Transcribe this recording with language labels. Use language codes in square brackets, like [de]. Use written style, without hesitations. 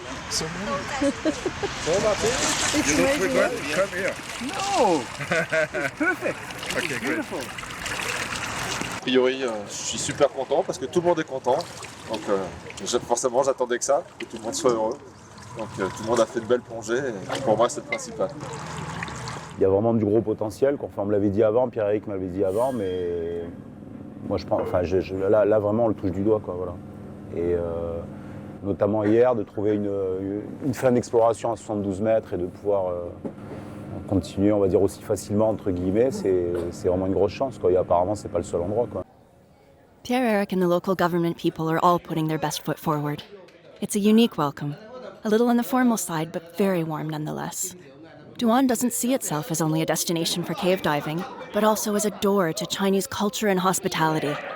[en] So You don't regret to come here? No! Perfect! Okay, Beautiful! [fr] A priori, je suis super content parce que tout le monde est content. Donc forcément, j'attendais que ça, que tout le monde soit heureux. Donc tout le monde a fait de belles plongées et pour moi, c'est le principal. Il y a vraiment du gros potentiel. Enfin, on me l'avait dit avant, Pierre-Eric m'avait dit avant, mais moi je pense, enfin, là vraiment on le touche du doigt, quoi, voilà. Et notamment hier, de trouver une fin d'exploration à 72 mètres et de pouvoir continuer, on va dire, aussi facilement, entre guillemets, c'est vraiment une grosse chance, quoi. Et apparemment, c'est pas le seul endroit, quoi. [en] Pierre-Eric and the local government people are all putting their best foot forward. It's a unique welcome, a little on the formal side, but very warm nonetheless. Duan doesn't see itself as only a destination for cave diving, but also as a door to Chinese culture and hospitality.